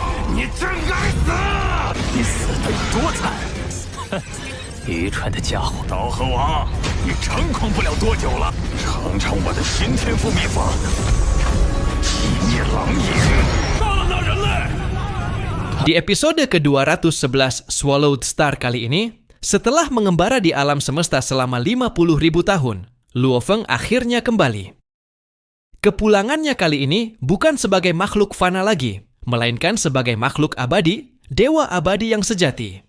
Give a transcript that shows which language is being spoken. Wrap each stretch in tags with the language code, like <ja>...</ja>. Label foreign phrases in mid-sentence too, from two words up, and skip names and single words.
<zh>你真该死！你死得有多惨？哼，愚蠢的家伙！刀河王，你猖狂不了多久了，尝尝我的新天赋秘法——击灭狼影！到了那人类！</zh> <id>Di episode ke-211 Swallowed Star kali ini, setelah mengembara di alam semesta selama 50.000 tahun, Luo Feng akhirnya kembali. Kepulangannya kali ini bukan sebagai makhluk fana lagi, melainkan sebagai makhluk abadi, dewa abadi yang sejati.</id>